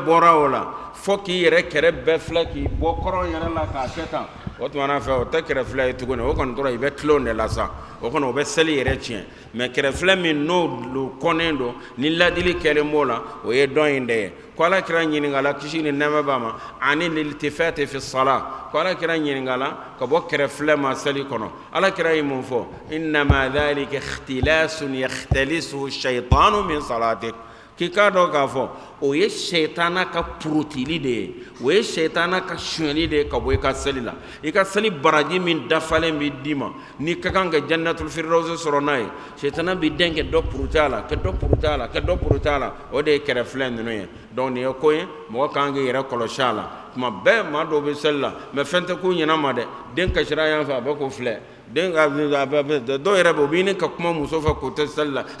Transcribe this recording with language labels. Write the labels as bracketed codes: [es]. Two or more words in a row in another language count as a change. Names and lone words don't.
[bm] bɔra o la fo k'i yɛrɛ kɛrɛ bɛɛ filɛ k'i bɔ kɔrɔn yɛrɛ la k'a kɛ tan o tumana fɛ o tɛ kɛrɛfilɛ ye tuguni o kɔni tora i bɛ tilon de la sa o kɔni o bɛ seli yɛrɛ tiɲɛ mais kɛrɛfilɛ min n'o kɔnnen don ni ladili kɛlen b'o la o ye dɔn in de ye ko Alakira ɲininkala kisi ni nɛɛma b'a ma ani [ar] الالتفات في الصلاة [bm] ko Alakira ɲininkala ka bɔ kɛrɛfilɛ ma seli kɔnɔ Alakira ye mun fɔ [ar] إنما ذلك اختلاس يختلس الشيطان من صلاتك [bm] k'i k'a dɔn k'a fɔ o ye sɛtana ka purutili de ye o ye sɛtana ka sonyɛli de ye ka bɔ i ka seli la i ka seli baraji min dafalen bɛ d'i ma n'i ka kan ka [ar] جنة الفردوس [bm] sɔrɔ n'a ye sɛtana bɛ den kɛ dɔ puruti a la ka dɔ puruti a la ka dɔ puruti a la o de ye kɛrɛfilɛ ninnu ye donc nin ye ko ye mɔgɔ kan k'i yɛrɛ kɔlɔsi a la tuma bɛɛ maa dɔw bɛ seli la mais fɛn tɛ k'u ɲɛna ma dɛ den kasira yan fɛ a bɛ k'o filɛ den ka dɔw yɛrɛ bɛ u b'i ni ka kuma muso fɛ k'o tɛ seli la